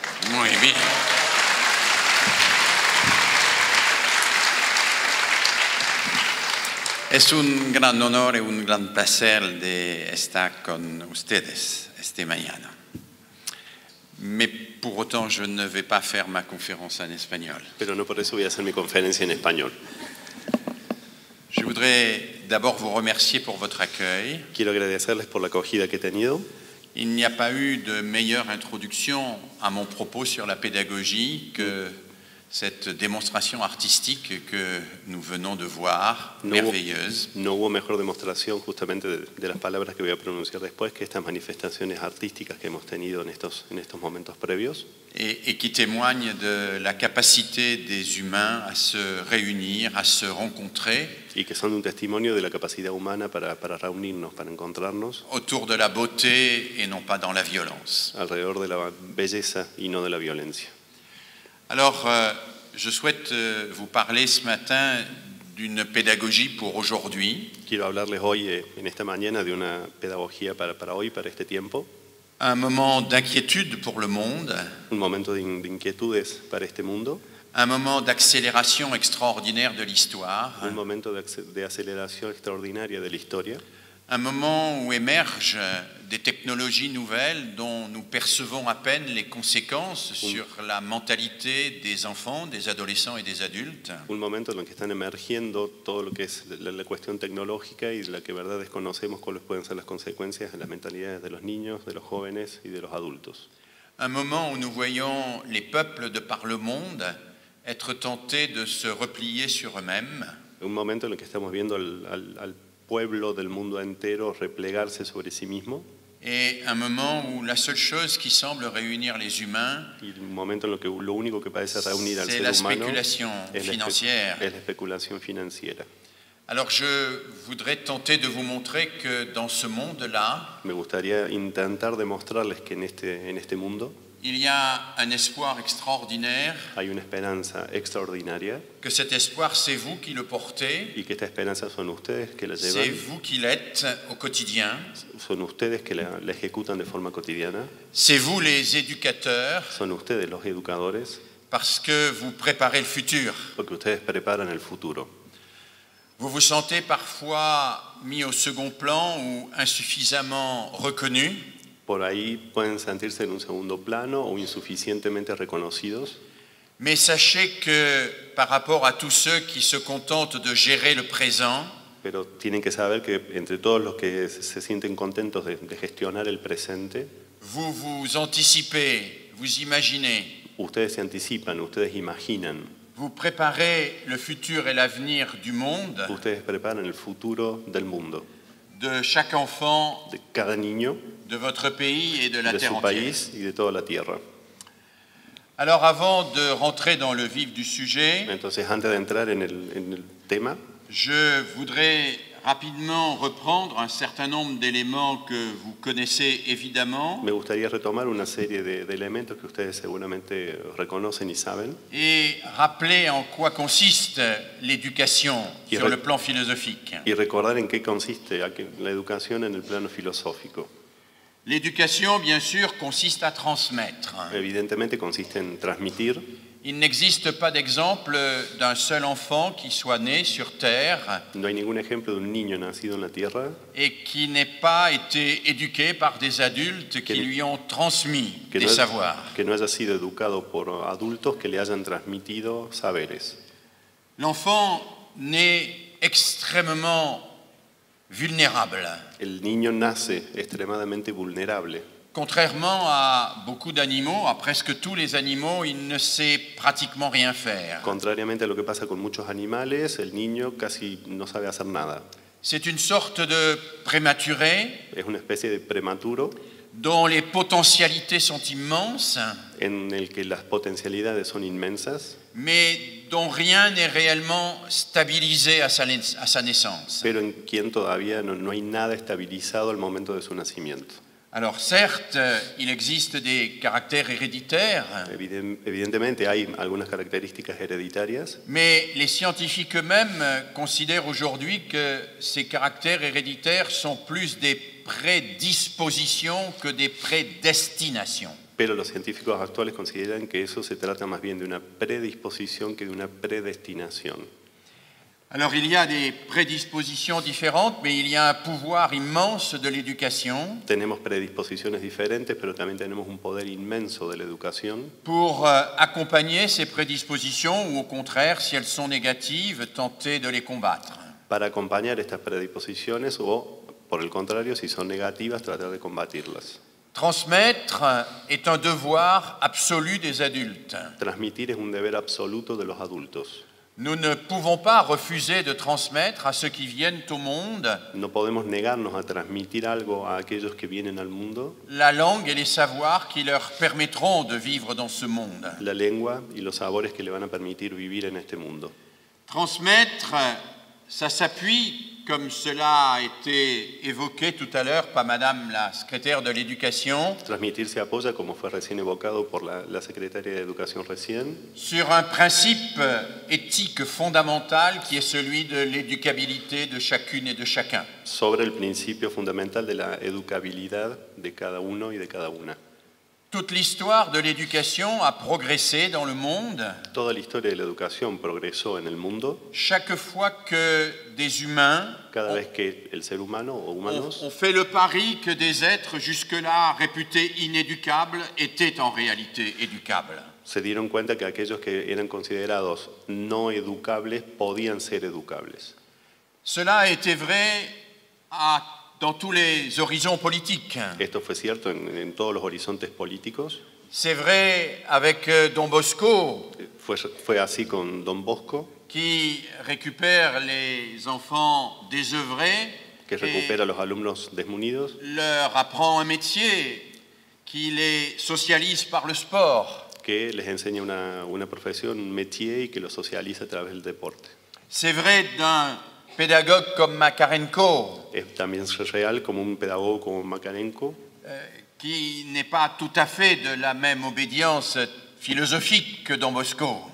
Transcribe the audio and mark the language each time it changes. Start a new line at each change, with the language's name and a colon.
Spanish: Muy bien. Es un gran honor y un gran placer de estar con ustedes esta mañana.
French: Mais pour autant, je ne vais pas faire ma conférence en espagnol.
Spanish: Pero no por eso voy a hacer mi conferencia en español.
French: Je voudrais d'abord vous remercier pour votre accueil.
Spanish: Quiero agradecerles por la acogida que he tenido.
French: Il n'y a pas eu de meilleure introduction à mon propos sur la pédagogie que cette démonstration artistique que nous venons de voir, merveilleuse.
Spanish: No hubo mejor demostración justamente de las palabras que voy a pronunciar después que estas manifestaciones artísticas que hemos tenido en estos momentos previos.
French: Et qui témoigne de la capacité des humains à se réunir, à se rencontrer.
Spanish: Y que son un testimonio de la capacidad humana para reunirnos, para encontrarnos.
French: Autour de la beauté et non pas dans la violence.
Spanish: Alrededor de la belleza y no de la violencia.
French: Alors, je souhaite vous parler ce matin d'une pédagogie pour aujourd'hui.
Spanish: Quiero hablarles hoy, en esta mañana, de una pedagogía para hoy, para este tiempo.
French: Un moment d'inquiétude pour le monde.
Spanish: Un momento de inquietudes para este mundo.
French: Un moment d'accélération extraordinaire de l'histoire.
Spanish: Un momento de aceleración extraordinaria de la historia.
French: Un moment où émergent des technologies nouvelles dont nous percevons à peine les conséquences sur la mentalité des enfants, des adolescents et des adultes.
Spanish: Un momento en el que están emergiendo todo lo que es la cuestión tecnológica y de la que en verdad desconocemos cuáles pueden ser las consecuencias en las mentalidades de los niños, de los jóvenes y de los adultos.
French: Un moment où nous voyons les peuples de par le monde être tentés de se replier sur eux-mêmes.
Spanish: Un momento en el que estamos viendo al pueblo del mundo entero replegarse sobre sí mismo.
French: Et un moment où la seule chose qui semble réunir les humains,
Spanish: y un momento en el que lo único que parece reunir al ser la humano
French: spéculation financière.
Spanish: Es la especulación financiera.
French: Alors je voudrais tenter de vous montrer que dans ce monde-là,
Spanish: me gustaría intentar demostrarles que en este mundo
French: il y a un espoir extraordinaire.
Spanish: Hay una esperanza extraordinaria.
French: Que cet espoir, c'est vous qui le portez.
Spanish: Y que esta esperanza son ustedes que la llevan.
French: C'est vous qui l'êtes au quotidien.
Spanish: Son ustedes que la ejecutan de forma cotidiana.
French: C'est vous les éducateurs.
Spanish: Son ustedes los educadores.
French: Parce que vous préparez le futur.
Spanish: Porque ustedes preparan el futuro.
French: Vous vous sentez parfois mis au second plan ou insuffisamment reconnu.
Spanish: Por ahí pueden sentirse en un segundo plano o insuficientemente reconocidos.
French: Mais sachez que par rapport à tous ceux qui se contentent de gérer le présent,
Spanish: pero tienen que saber que entre todos los que se sienten contentos de gestionar el presente,
French: vous vous anticipez, vous imaginez.
Spanish: Ustedes se anticipan, ustedes imaginan.
French: Vous préparez le futur et l'avenir du monde.
Spanish: Ustedes preparan el futuro del mundo.
French: De chaque enfant,
Spanish: de cada niño,
French: de votre pays et de la terre
Spanish: su
French: entière.
Spanish: país y de toda la tierra.
French: Alors avant de rentrer dans le vif du sujet,
Spanish: entonces antes de entrar en el tema,
French: je voudrais rapidement reprendre un certain nombre d'éléments que vous connaissez évidemment.
Spanish: Me gustaría retomar una serie de elementos que ustedes seguramente reconocen y saben.
French: Et rappeler en quoi consiste l'éducation sur le plan philosophique.
Spanish: Y recordar en qué consiste la educación en el plano filosófico.
French: L'éducation, bien sûr, consiste à transmettre.
Spanish: Evidentemente consiste en transmitir.
French: Il n'existe pas d'exemple d'un seul enfant qui soit né sur Terre.
Spanish: No hay ningún ejemplo de un niño nacido en la tierra.
French: Et qui n'ait pas été éduqué par des adultes qui lui ont transmis des savoirs.
Spanish: Que no haya sido educado por adultos que le hayan transmitido saberes.
French: L'enfant naît extrêmement vulnérable.
Spanish: El niño nace extremadamente vulnerable.
French: Contrairement à beaucoup d'animaux, à presque tous les animaux, il ne sait pratiquement rien faire.
Spanish: Contrariamente a lo que pasa con muchos animales, el niño casi no sabe hacer nada.
French: C'est une sorte de prématuré.
Spanish: Es una especie de prematuro.
French: Dont les potentialités sont immenses.
Spanish: En el que las potencialidades son inmensas.
French: Mais dont rien n'est réellement stabilisé à sa naissance.
Spanish: Pero en quien todavía no hay nada estabilizado al momento de su nacimiento.
French: Alors certes, il existe des caractères héréditaires,
Spanish: Evidentemente hay algunas características hereditarias,
French: mais les scientifiques eux-mêmes considèrent aujourd'hui que ces caractères héréditaires sont plus des prédispositions que des prédestinations.
Spanish: pero los científicos actuales consideran que eso se trata más bien de una predisposición que de una predestinación.
French: Alors il y a des prédispositions différentes, mais il y a un pouvoir immense de l'éducation
Spanish: Tenemos predisposiciones diferentes, pero también tenemos un poder inmenso de la educación
French: pour accompagner ces prédispositions ou au contraire, si elles sont négatives, tenter de les combattre.
Spanish: para acompañar estas predisposiciones o, por el contrario, si son negativas, tratar de combatirlas.
French: Transmettre est un devoir absolu des adultes.
Spanish: Transmitir es un deber absoluto de los adultos.
French: Nous ne pouvons pas refuser de transmettre à ceux qui viennent au monde
Spanish: No podemos negarnos a transmitir algo a aquellos que vienen al mundo,
French: la langue et les savoirs qui leur permettront de vivre dans ce monde.
Spanish: la lengua y los sabores que le van a permitir vivir en este mundo.
French: Transmettre, ça s'appuie, comme cela a été évoqué tout à l'heure par Madame la secrétaire de l'Éducation,
Spanish: Transmitir se apoya, como fue recién evocado por la secretaria de Educación recién,
French: sur un principe éthique fondamental qui est celui de l'éducabilité de chacune et de chacun.
Spanish: sobre el principio fundamental de la educabilidad de cada uno y de cada una.
French: Toute l'histoire de l'éducation a progressé dans le monde
Spanish: Toda la historia de la educación progresó en el mundo
French: chaque fois que des humains
Spanish: cada vez que el ser humano o humanos
French: ont fait le pari que des êtres jusque-là réputés inéducables étaient en réalité éducables.
Spanish: se dieron cuenta que aquellos que eran considerados no educables podían ser educables.
French: Cela a été vrai dans tous les horizons politiques.
Spanish: Esto fue cierto en todos los horizontes políticos.
French: C'est vrai avec Don Bosco,
Spanish: Fue así con Don Bosco,
French: qui récupère les enfants désœuvrés
Spanish: que recupera a los alumnos desmunidos,
French: leur apprend un métier, qui les socialise par le sport.
Spanish: que les enseña una profesión,
French: un métier
Spanish: y que lo socializa a través del deporte.
French: C'est vrai d'un pédagogue comme Makarenko,
Spanish: También es real como un pedagogo como Makarenko,
French: qui n'est pas tout à fait de la même obédience philosophique que Don Bosco,